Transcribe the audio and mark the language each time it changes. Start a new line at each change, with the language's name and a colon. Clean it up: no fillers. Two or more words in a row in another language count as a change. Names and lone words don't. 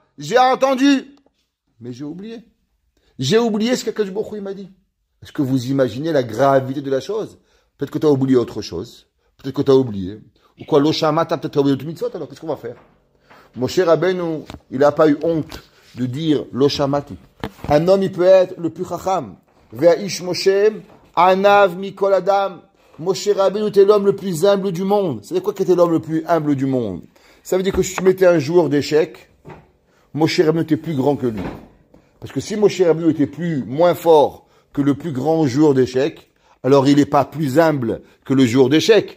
French: J'ai entendu, mais j'ai oublié. J'ai oublié ce qu'
Hebrew: הקדוש ברוך הוא
French: m'a dit. Est-ce que vous imaginez la gravité de la chose? Peut-être que tu as oublié autre chose, peut-être que tu as oublié, ou quoi,
Hebrew: לא שמעת,
French: peut-être que tu as oublié le mitzvot, alors qu'est-ce qu'on va faire? Moshe Rabbeinu, il n'a pas eu honte de dire
Hebrew: לא שמעתי.
French: Un homme, il peut être le plus chacham.
Hebrew: והאיש משה ענו מכל אדם.
French: Moshe Rabbeinu était l'homme le plus humble du monde. C'est quoi qu'était l'homme le plus humble du monde? Ça veut dire que si tu mettais un joueur d'échecs, Moshe Rabbeinu était plus grand que lui. Parce que si Moshe Rabbeinu était moins fort que le plus grand joueur d'échecs, alors il n'est pas plus humble que le joueur d'échecs.